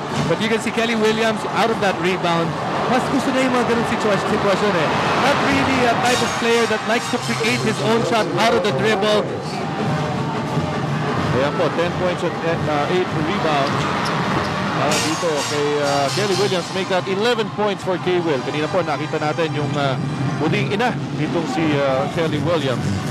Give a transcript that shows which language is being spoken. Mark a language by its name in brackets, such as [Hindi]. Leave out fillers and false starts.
[English] But you can see Kelly Williams out of that rebound. [Filipino] Mas gusto na yung mga ganun sitwasyon eh. [English] Not really a type of player that likes to create his own shot out of the dribble. [Filipino] Ayan po, [English] 10 points at 8 rebounds. [Filipino] Dito kay [English] Kelly Williams, make that 11 points for K-Will. [Filipino] Kanina po nakita natin yung muling ina nitong si Kelly Williams.